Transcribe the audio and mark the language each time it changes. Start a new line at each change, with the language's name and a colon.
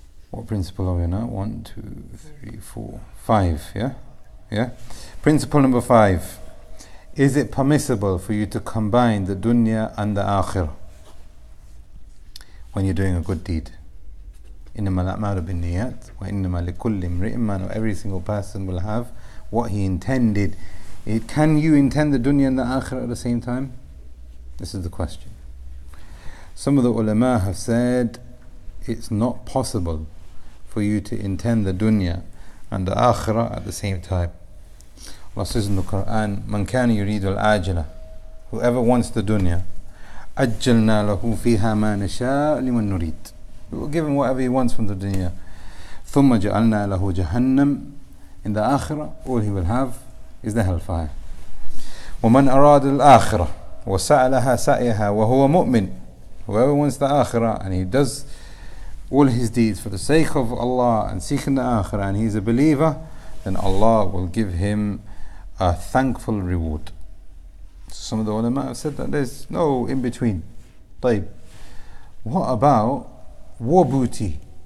English: What principle are we now? 1, 2, 3, 4, 5. Yeah. Principle number 5. Is it permissible for you to combine the dunya and the akhirah when you're doing a good deed?
Arabic: إنما الأعمال بالنيات وإنما لكل امرئ ما نوى.
English: Every single person will have what he intended. Can you intend the dunya and the akhirah at the same time? This is the question. Some of the ulama have said it's not possible for you to intend the dunya and the akhirah at the same time. Allah says in the Quran,
Arabic: "Man kana yuridu al-ajila,"
English: whoever wants the dunya,
Arabic: ajjalna lahu fiha ma nasha liman nurid.
English: We will give him whatever he wants from the dunya.
Arabic: ثم جعلنا له جهنم.
English: In the akhirah, all he will have is the hellfire.
Arabic: ومن أراد الآخرة وسعى لها سعيها وهو مؤمن.
English: Whoever wants the akhirah and he does all his deeds for the sake of Allah and seeking the akhirah and he's a believer, then Allah will give him a thankful reward. Some of the ulama have said that there's no in between. طيب, what about war booty?